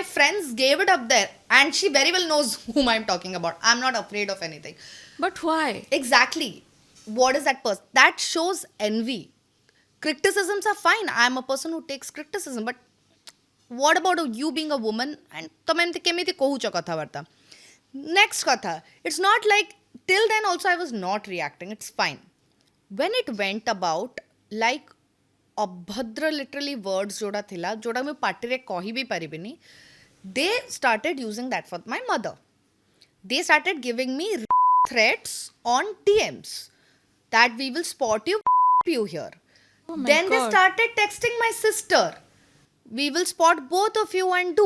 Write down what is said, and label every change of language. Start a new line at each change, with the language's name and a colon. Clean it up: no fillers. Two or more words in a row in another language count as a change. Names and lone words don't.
English: my friends gave it up there. And she very well knows whom I'm talking about. I'm not afraid of anything. But why? Exactly. What is that person? That shows envy. Criticisms are fine. I'm a person who takes criticism. But what about you being a woman?
Odia: And ତମେ ଏମିତି କେମିତି କହୁଛ କଥାବାର୍ତ୍ତା? Next କଥା.
English: It's not like till then also I was not reacting. It's fine. When it went about like ଅଭଦ୍ର literally words
Odia: ଯୋଉଟା ଥିଲା ଯୋଉଟା ମୁଁ ପାଟିରେ କହି ବି ପାରିବିନି,
English: they started using that for my mother. They started giving me threats on DMs that we will spot you here. Oh my Then they God. started texting my sister. We will spot both of you and do.